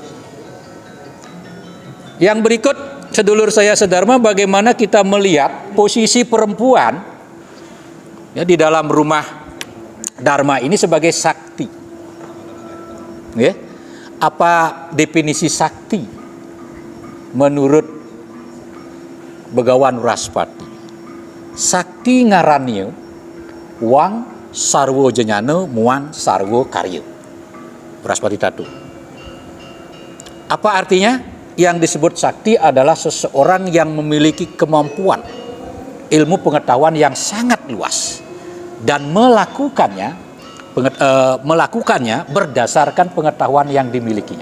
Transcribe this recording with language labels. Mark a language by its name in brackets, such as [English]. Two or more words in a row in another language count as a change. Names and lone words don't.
[Indonesian] Yang berikut, sedulur saya sedharma, bagaimana kita melihat posisi perempuan ya di dalam rumah Dharma ini sebagai sakti. Ya. Apa definisi sakti menurut Begawan Uraspati? [Kawi] Sakti ngaranio wang sarwo jenyane muan sarwo karyo. [Indonesian] Uraspati Tatu. Apa artinya? Yang disebut sakti adalah seseorang yang memiliki kemampuan ilmu pengetahuan yang sangat luas dan melakukannya berdasarkan pengetahuan yang dimilikinya.